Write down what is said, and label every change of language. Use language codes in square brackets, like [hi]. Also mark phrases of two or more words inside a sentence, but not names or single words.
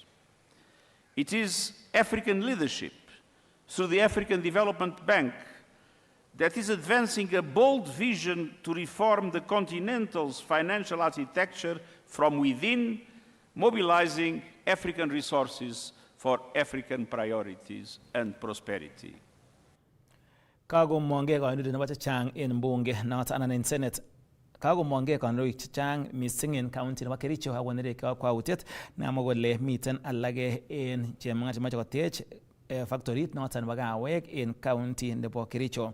[en] It is African leadership through the African Development Bank that is advancing a bold vision to reform the continental's financial architecture from within, mobilizing African resources for African priorities and prosperity. [kln] Kagomongei kandoindet nebo chechang en bunge noton anan en Senate. Kagomongei kandoik chechang missing en county nebo Kericho akonerek kakwautiet namwa kole miten alage en chemung'ara chemoche kotech factorit noton nebo kawek en county nebo Kericho.